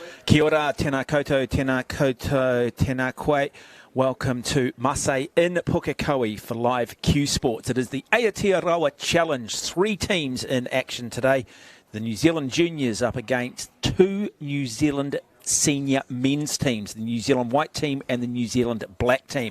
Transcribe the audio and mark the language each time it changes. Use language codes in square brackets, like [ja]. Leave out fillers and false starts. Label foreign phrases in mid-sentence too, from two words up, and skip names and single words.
[mi] Kia ora, tēnā koutou, tēnā koutou, tēnā koe. [en] Welcome to Masse in Pukekohe for live Q Sports. It is the Aotearoa Challenge. 3 teams in action today. The New Zealand juniors up against 2 New Zealand senior men's teams, the New Zealand white team and the New Zealand black team.